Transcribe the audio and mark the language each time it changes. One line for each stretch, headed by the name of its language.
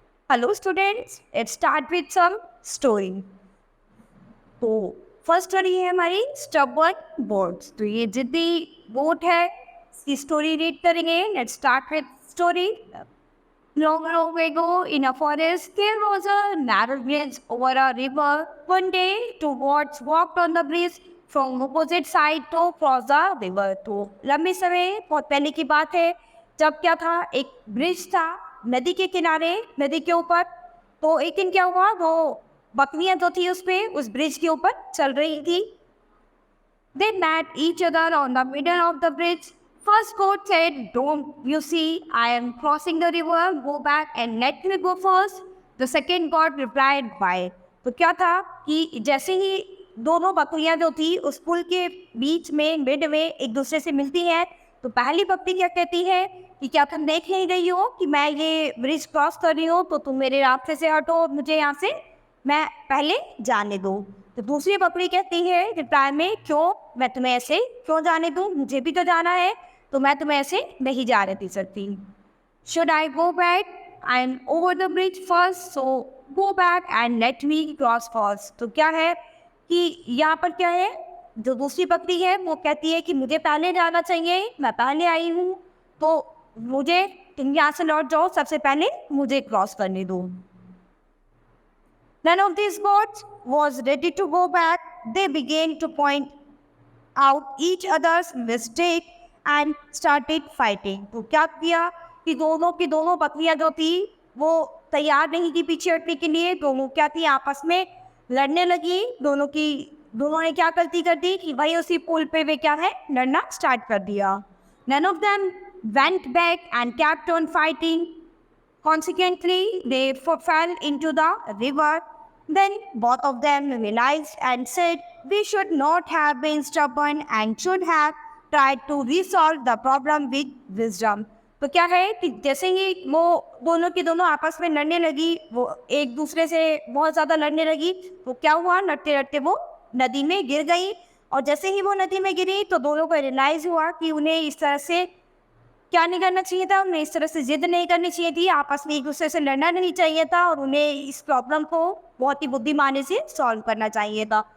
English: Hello students, let's start with some story.
Hindi: तो first story है हमारी स्टबर्न बोट्स। तो ये जिद्दी बोट है, इसकी स्टोरी रीड करेंगे।
English: Let's start with story. Long, long ago in a forest, there was a narrow bridge over a river. One day, two boats walked on the bridge from opposite side to cross the river.
Hindi: तो लंबे समय बहुत पहले की बात है, जब क्या था, एक ब्रिज था नदी के किनारे, नदी के ऊपर। तो एक दिन क्या हुआ, वो बकरियां जो थी उस ब्रिज के ऊपर चल रही थी।
English: They met each other on the middle of the bridge. First goat said, "Don't you see, I am crossing the river. Go back and let me go first." The second goat replied, "Why?"
Hindi: तो क्या था कि जैसे ही दोनों बकरियां जो थी उस पुल के बीच में मिड में एक दूसरे से मिलती हैं, तो पहली बकरी क्या कहती है कि क्या तुम देख नहीं रही हो कि मैं ये ब्रिज क्रॉस कर रही हूँ, तो तुम मेरे रास्ते से हटो, मुझे यहाँ से मैं पहले जाने दो। तो दूसरी बकरी कहती है रिप्लाई में, क्यों, मैं तुम्हें ऐसे क्यों जाने दूं, मुझे भी तो जाना है, तो मैं तुम्हें ऐसे नहीं जाने दे सकती।
English: Should I go back and over the bridge first, so go back and let me cross first.
Hindi: तो क्या है कि यहाँ पर क्या है, जो दूसरी बकरी है वो कहती है कि मुझे पहले जाना चाहिए, मैं पहले आई हूँ, तो मुझे तुम यहाँ से लौट जाओ, सबसे पहले मुझे क्रॉस करने दो।
English: None of these goats was ready to go back. They began to point out each other's mistake and started fighting.
Hindi: तो क्या किया कि दोनों की दोनों बकरियां जो थी वो तैयार नहीं थी पीछे हटने के लिए। दोनों क्या थी, आपस में लड़ने लगी। दोनों ने क्या गलती कर दी कि भाई उसी पुल पे वे क्या है, लड़ना स्टार्ट कर दिया।
English: None of them went back and kept on fighting. Consequently, they fell into the river. Then both of them realized and said, "We should not have been stubborn and should have tried to resolve the problem with wisdom."
Hindi: तो क्या है कि जैसे ही वो दोनों की दोनों आपस में लड़ने लगी, वो एक दूसरे से बहुत ज़्यादा लड़ने लगी, तो क्या हुआ, लड़ते लड़ते वो नदी में गिर गई। और जैसे ही वो नदी में गिरी तो दोनों को रियलाइज़ हुआ कि उन्हें इस तरह से क्या नहीं करना चाहिए था, उन्हें इस तरह से जिद नहीं करनी चाहिए थी, आपस में एक दूसरे से लड़ना नहीं चाहिए था, और उन्हें इस प्रॉब्लम को बहुत ही बुद्धिमानी से सॉल्व करना चाहिए था।